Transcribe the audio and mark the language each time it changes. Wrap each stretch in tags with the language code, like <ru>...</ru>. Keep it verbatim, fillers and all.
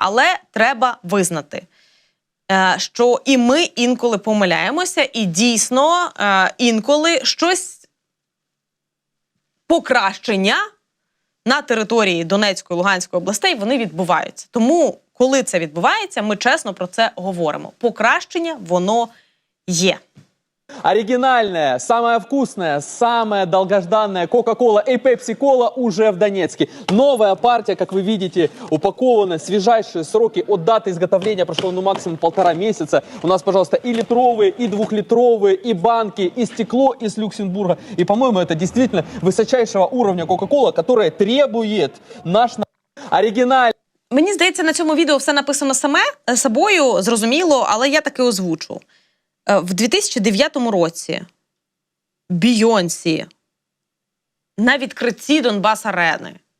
<uk>Але треба визнати, е, що і ми інколи помиляємося, і дійсно е, інколи щось покращення на території Донецької, Луганської областей вони відбуваються. Тому, коли це відбувається, ми чесно про це говоримо. Покращення воно є.</uk> <ru>Оригинальная, самая вкусная, самая долгожданная Coca-Cola и Pepsi-Cola уже в Донецке. Новая партия, как вы видите, упакована, свежайшие сроки от даты изготовления прошло ну максимум полтора месяца. У нас, пожалуйста, и литровые, и двухлитровые, и банки, и стекло из Люксембурга. И, по-моему, это действительно высочайшего уровня Coca-Cola, которая требует наш оригинальный.</ru> <uk>Мені здається, на цьому відео все написано саме собою, зрозуміло, але я таки озвучу. В дві тисячі дев'ятому році Бійонсі на відкритті Донбас-арени.</uk>